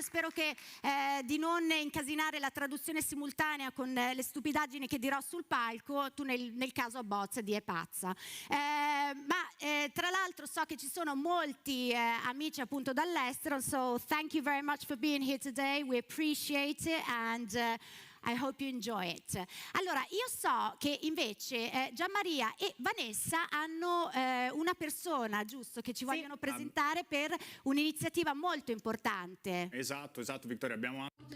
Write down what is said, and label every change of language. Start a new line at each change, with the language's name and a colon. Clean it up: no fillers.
Italian: Io spero che di non incasinare la traduzione simultanea con le stupidaggini che dirò sul palco. Tu nel caso abbozza di è pazza. Ma tra l'altro so che ci sono molti amici appunto dall'estero,
English: so thank you very much for being here today. We appreciate it and I hope you enjoy it.
Italian: Allora, io so che invece Gianmaria e Vanessa hanno una persona, giusto, che ci vogliono presentare per un'iniziativa molto importante. Esatto, Victoria, abbiamo